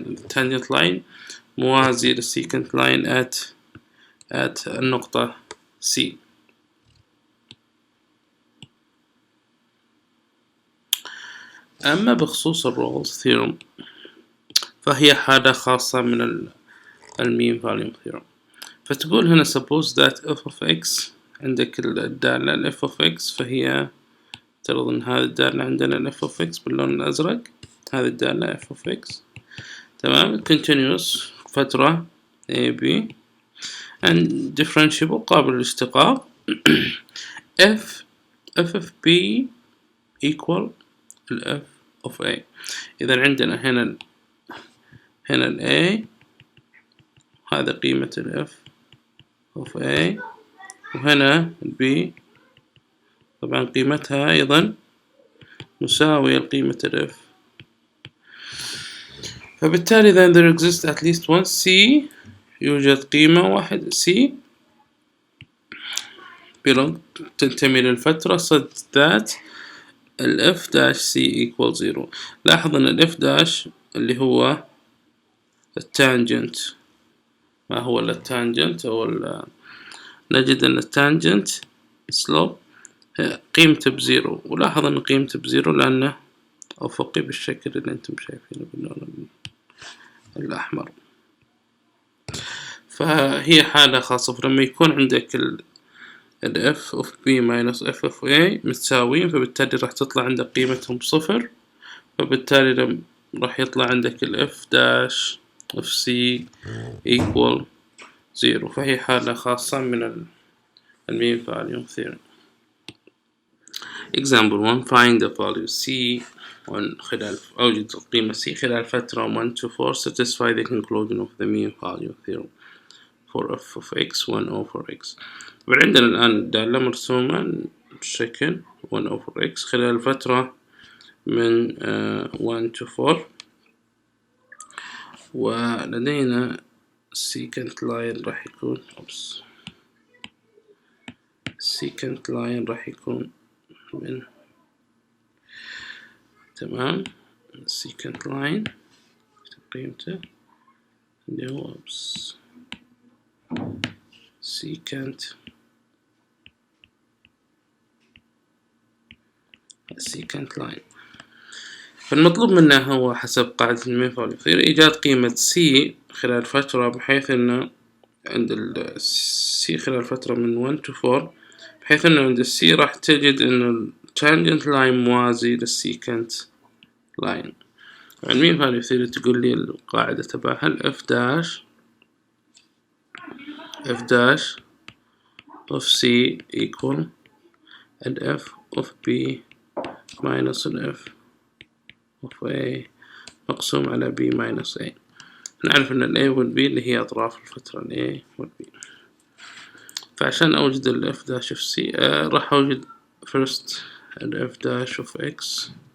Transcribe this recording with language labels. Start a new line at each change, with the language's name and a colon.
Arabic: التانجنت لاين موازي للسيكنت لاين at النقطة C. أما بخصوص الرولز ثيورم فهي حالة خاصة من المين فاليوم ثيورم. فتقول هنا
English: suppose that f of x،
Arabic: عندك الدالة ال f of x فهي افترض ان هذه الدالة عندنا ال f of x باللون الأزرق، هذه الدالة f of x تمام continuous فترة a b and differentiable قابل للاشتقاق f of b equal ال f of a. إذا عندنا هنا ال a هذا قيمة ال f of a، وهنا ال b طبعا قيمتها أيضا مساوية لقيمة ال f. فبالتالي
English: then there exists at least one c،
Arabic: يوجد قيمة واحدة c belong تنتمي للفترة
English: such that
Arabic: ال f dash c equal 0. لاحظ أن ال f dash اللي هو التانجنت، ما هو التانجنت نجد أن التانجنت slope قيمته بزيرو، ولاحظ أن قيمته بزيرو لأنه أفقي بالشكل اللي أنتم شايفينه باللون الأحمر. فهي حالة خاصة، فلما يكون عندك ال f of b minus f of a متساويين فبالتالي راح تطلع عندك قيمتهم صفر، فبالتالي راح يطلع عندك ال f dash of c equal 0. فهي حالة خاصة من المين فاليوم theorem.
English: Example 1 find the value c
Arabic: خلال أوجد القيمة
English: c خلال فترة 1 to 4 satisfy the conclusion of the mean value theorem for f of x 1 over x.
Arabic: وعندنا الآن الدالة مرسومة بشكل 1 over x خلال فترة من 1 to 4، ولدينا secant line راح يكون secant line راح يكون من تمام secant line قيمته اللي هو secant line. فالمطلوب منا هو حسب قاعدة المين فاليو ثيوري إيجاد قيمة c خلال فترة بحيث إنه عند ال c خلال فترة من 1 to 4 بحيث إنه عند c راح تجد إنه التانجنت لاين موازي للسيكنت لاين. المين فاليو ثيوري تقول لي القاعدة تبعها ال f dash of c equal ال f of b minus ال f of a مقسوم على b minus a. نعرف أن ال a وال b اللي هي أطراف الفترة ال a وال b. فعشان أوجد ال f dash of c راح أوجد first ال f dash of x